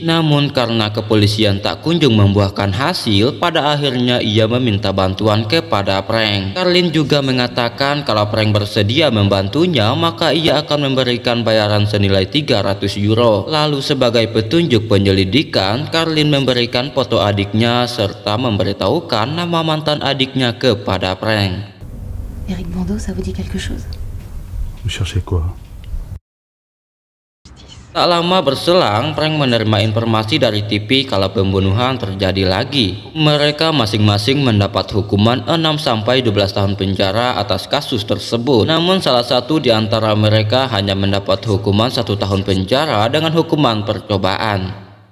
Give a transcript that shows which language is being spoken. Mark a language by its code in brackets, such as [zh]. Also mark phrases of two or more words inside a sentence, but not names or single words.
[id] Namun karena kepolisian tak kunjung membuahkan hasil, pada akhirnya ia meminta bantuan kepada Frank. Carlin juga mengatakan kalau Frank bersedia membantunya, maka ia akan memberikan bayaran senilai 300 euro. Lalu sebagai petunjuk penyelidikan, Carlin memberikan foto adiknya serta memberitahukan nama mantan adiknya kepada Frank. [fr] Eric Bando, ça vous dit quelque chose? Vous cherchez quoi? [id] Tak lama berselang, Frank menerima informasi dari TV kalau pembunuhan terjadi lagi. Mereka masing-masing mendapat hukuman 6-12 tahun penjara atas kasus tersebut. Namun salah satu di antara mereka hanya mendapat hukuman 1 tahun penjara dengan hukuman percobaan.